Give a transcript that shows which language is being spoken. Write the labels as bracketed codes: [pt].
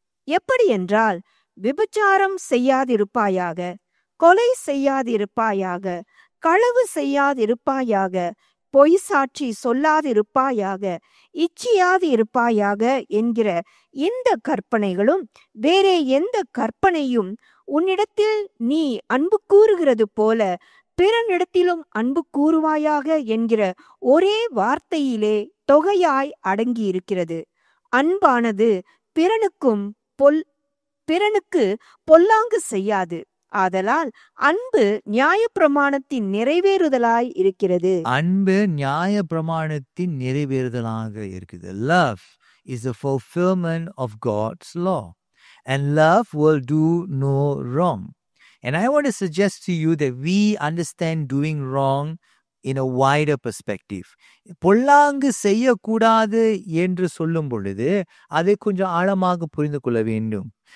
[ta] எப்படி என்றால், விபச்சாரம் செய்யாதிருப்பாயாக, கொலை செய்யாதிருப்பாயாக, களவு செய்யாதிருப்பாயாக, பொய் சாட்சி சொல்லாதிருப்பாயாக, இச்சியாதிருப்பாயாக என்கிற இந்த கற்பனைகளும் வேறே எந்த கற்பனையும் உன்னிடத்தில் நீ அன்பு கூறுகிறது போல பிறனிடத்திலும் அன்பு கூறுவாயாக என்கிற ஒரே வார்த்தையிலே தொகையாய் அடங்கியிருக்கிறது. அன்பானது பிறனுக்கு பொல்லாங்கு செய்யாது. ஆதலால் அன்பு நியாயப்பிரமாணத்தின் நிறைவேறுதலாய் இருக்கிறது. அன்பு நியாய பிரமாணத்தின் நிறைவேறுதலாக இருக்குது. [en] Love is the fulfillment of God's law. And love will do no wrong. And I want to suggest to you that we understand doing wrong in a wider perspective. [ta] பொல்லாங்கு செய்யக்கூடாது என்று சொல்லும் பொழுது அதை கொஞ்சம் ஆழமாக புரிந்து கொள்ள வேண்டும்.